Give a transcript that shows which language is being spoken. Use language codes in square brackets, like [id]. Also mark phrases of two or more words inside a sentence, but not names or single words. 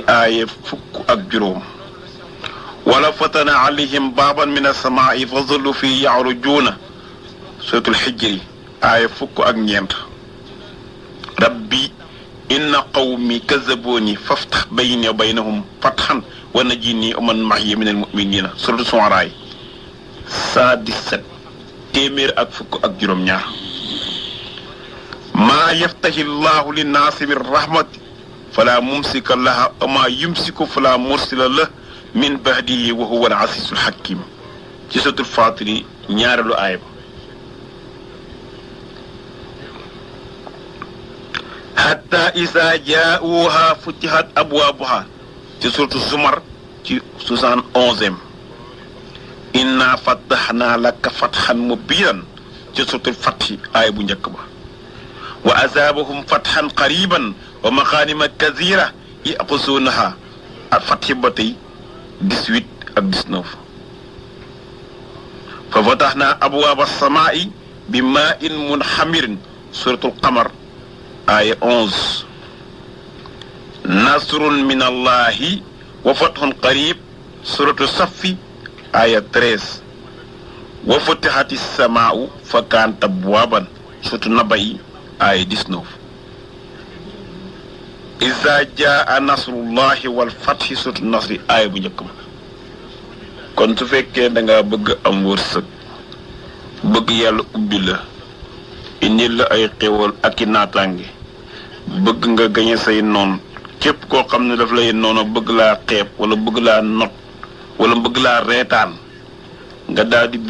[wo] aaya fukk ak juróom [ar] ولو فتحنا عليهم بابا من السماء فظلوا فيه يعرجون suratul xijri [wo] aaya fukk ak ñeent [ar] رب إن قومي كذبون فافتح بيني وبينهم فتحا ونجني ومن معي من المؤمنين suratul Shu'ara 117 [wo] téeméer ak fukk ak juróom-ñaar [ar] ما يفتح الله للناس من رحمة فلا ممسك لها وما يمسك فلا مرسل له من بعده وهو العزيز الحكيم [wo] ci suratul Faatiri ñaareelu aaya ba [ar] حتى إذا جاءوها فتحت أبوابها ci suratu Zumar ci 71e إنا فتحنا لك فتحا مبينا [wo] ci suratul Fath aaya bu njëkk ba [ar] وأثابهم فتحا قريبا ومغانم كثيرة يأخذونها [wo] ak fathi ba tey 18 ak 19 [ar] ففتحنا أبواب السماء بماء منهمر suratul qamar aya 11 نصر من الله وفتح قريب suratu saffi aya 13 وفتحت السماء فكانت أبوابا suratu naba'i aya 19 إذا جاء نصر الله والفتح [wo] suratu nasri aya bu njëkk ma kon su fekkee da nga bëgg am wërsëg bëgg yàlla ubbi la indil la ay xéwal ak i naataange bëgg nga gañe say noon képp koo xam ne daf lay noonu bëgg laa xeeb wala bëgg laa not wala bëgg laa reetaan nga daal di